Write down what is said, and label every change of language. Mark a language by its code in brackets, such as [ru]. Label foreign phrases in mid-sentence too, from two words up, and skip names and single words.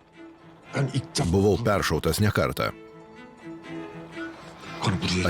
[tr] Ben ilk defa [lt] Buvau peršautas ne kartą. [tr] kanı buraya